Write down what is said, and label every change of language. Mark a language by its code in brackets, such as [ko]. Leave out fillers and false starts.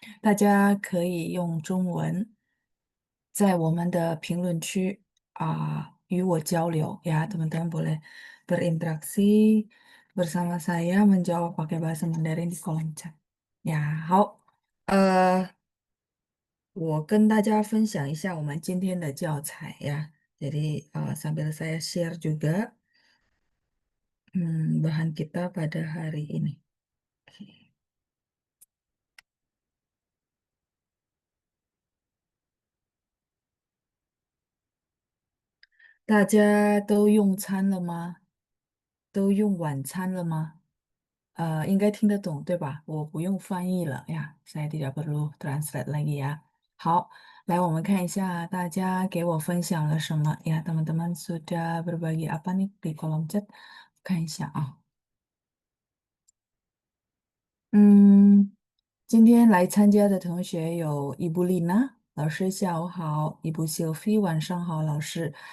[zh] 大家可以用中文在我们的评论区与我交流 [id] ya, teman-teman boleh berinteraksi bersama saya menjawab pakai bahasa Mandarin di kolom chat。 [zh] 呀，好，我跟大家分享一下我们今天的教材呀。 [id] Jadi sambil saya share juga bahan kita pada hari ini. Oke. [zh] 大家都用餐了吗？都用晚餐了吗？应该听得懂，对吧？我不用翻译了呀， [id] saya tidak perlu translate lagi ya。 [zh] 好，来，我们看一下大家给我分享了什么呀？ [id] teman-teman sudah berbagi apa nih di kolom chat？ [zh] 看一下啊。嗯，今天来参加的同学有伊布丽娜老师，下午好；伊布修菲，晚上好，老师。